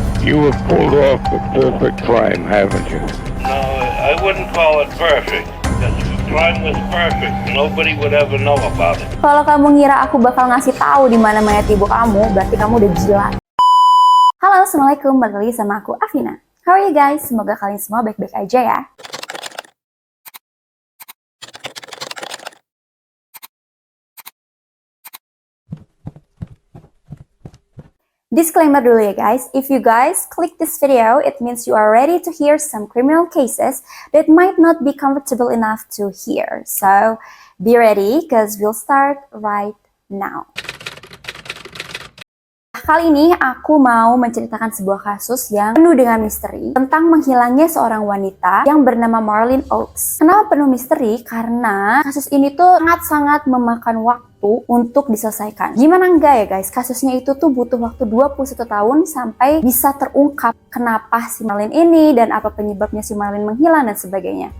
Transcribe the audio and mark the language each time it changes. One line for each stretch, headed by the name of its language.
English: You have pulled off the perfect crime, haven't you? No, I wouldn't call it perfect. Because if the crime was perfect, nobody would ever know about it.
Indonesian: Kalau kamu ngira aku bakal ngasih tahu di mana mayat ibu kamu, berarti kamu udah gila. Halo, assalamualaikum, balik lagi sama aku Afina.
English: How are you guys?
Indonesian: Semoga kalian semua baik-baik aja ya. Disclaimer dulu ya guys,
English: if you guys click this video, it means you are ready to hear some criminal cases that might not be comfortable enough to hear. So, be ready, because we'll start right now.
Indonesian: Kali ini aku mau menceritakan sebuah kasus yang penuh dengan misteri tentang menghilangnya seorang wanita yang bernama Marlene Oaks. Kenapa penuh misteri? Karena kasus ini tuh sangat-sangat memakan waktu untuk diselesaikan. Gimana enggak ya guys, kasusnya itu tuh butuh waktu 21 tahun sampai bisa terungkap kenapa si Marlene ini dan apa penyebabnya si Marlene menghilang dan sebagainya.